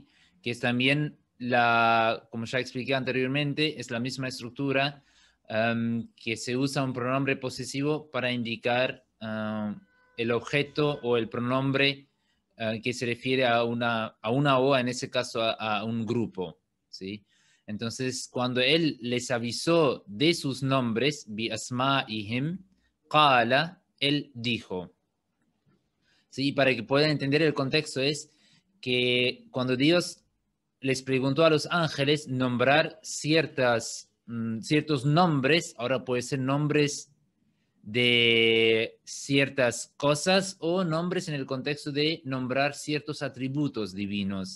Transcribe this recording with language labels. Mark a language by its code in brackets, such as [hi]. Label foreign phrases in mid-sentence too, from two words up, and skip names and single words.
[es] Que es también como ya expliqué anteriormente, es la misma estructura que se usa un pronombre posesivo para indicar el objeto o el pronombre que se refiere a una o, en ese caso, a un grupo, ¿sí? Entonces, cuando él les avisó de sus nombres, [ar] بأسمائهم، قال, [es] él dijo, ¿sí? Para que puedan entender el contexto es que cuando Dios les preguntó a los ángeles nombrar ciertos nombres, ahora puede ser nombres de ciertas cosas o nombres en el contexto de nombrar ciertos atributos divinos.